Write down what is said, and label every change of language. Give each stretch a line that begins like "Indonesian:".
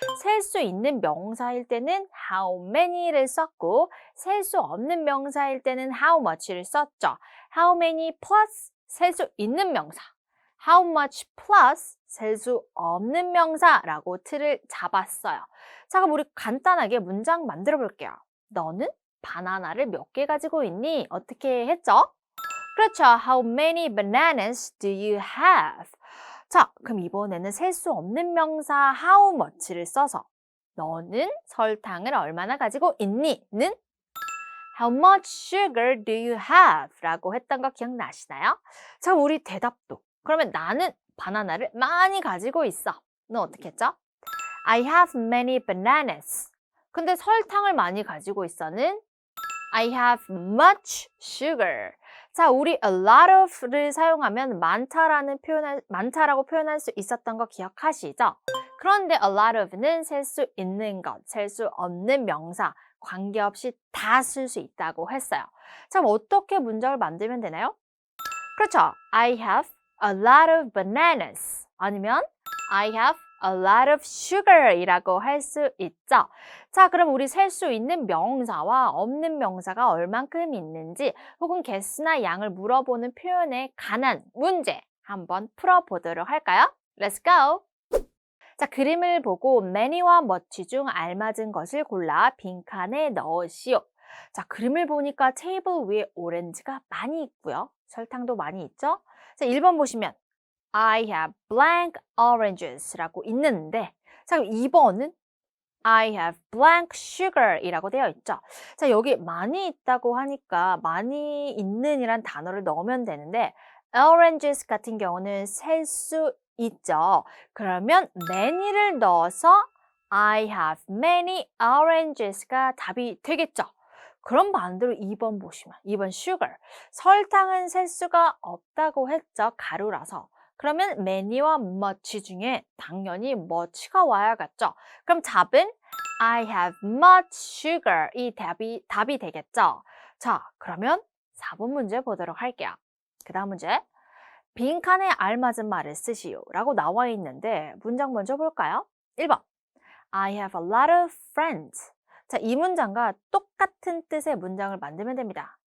Korean: 셀 수 있는 명사일 때는 how many를 썼고, 셀 수 없는 명사일 때는 how much를 썼죠. how many plus 셀 수 있는 명사, how much plus 셀 수 없는 명사라고 틀을 잡았어요. 자, 그럼 우리 간단하게 문장 만들어 볼게요. 너는 바나나를 몇 개 가지고 있니? 어떻게 했죠? 그렇죠.
English: How many bananas do you have?
Korean: 자, 그럼 이번에는 셀 수 없는 명사 how much를 써서 너는 설탕을 얼마나 가지고 있니?
English: 는 How much sugar do you have?
Korean: 라고 했던 거 기억나시나요? 자, 우리 대답도. 그러면 나는 바나나를 많이 가지고 있어. 너 어떻게 했죠?
English: I have many bananas.
Korean: 근데 설탕을 많이 가지고 있어는
English: I have much sugar.
Korean: 자, 우리 a lot of를 사용하면 많다라고 표현할 수 있었던 거 기억하시죠? 그런데 a lot of는 셀 수 있는 것, 셀 수 없는 명사, 관계없이 다 쓸 수 있다고 했어요. 자, 그럼 어떻게 문장을 만들면 되나요? 그렇죠.
English: I have a lot of bananas.
Korean: 아니면
English: I have a lot of sugar
Korean: 이라고 할 수 있죠. 자, 그럼 우리 셀 수 있는 명사와 없는 명사가 얼만큼 있는지 혹은 개수나 양을 물어보는 표현에 관한 문제 한번 풀어보도록 할까요?
English: Let's go!
Korean: 자, 그림을 보고 many와 much 중 알맞은 것을 골라 빈칸에 넣으시오. 자, 그림을 보니까 테이블 위에 오렌지가 많이 있고요. 설탕도 많이 있죠? 자, 1번 보시면
English: I have blank oranges
Korean: 라고 있는데, 자, 그럼 2번은
English: I have blank sugar
Korean: 이라고 되어 있죠. 자, 여기 많이 있다고 하니까 많이 있는 이란 단어를 넣으면 되는데 oranges 같은 경우는 셀 수 있죠. 그러면 many를 넣어서
English: I have many oranges가
Korean: 답이 되겠죠. 그럼 반대로 2번 보시면 2번 sugar. 설탕은 셀 수가 없다고 했죠. 가루라서. 그러면 many와 much 중에 당연히 much가 와야겠죠. 그럼 답은
English: I have much sugar.
Korean: 이 답이 되겠죠. 자, 그러면 4번 문제 보도록 할게요. 그 다음 문제. 빈칸에 알맞은 말을 쓰시오 라고 나와 있는데 문장 먼저 볼까요?
English: 1번. I have a lot of friends.
Korean: 자, 이 문장과 똑같은 뜻의 문장을 만들면 됩니다.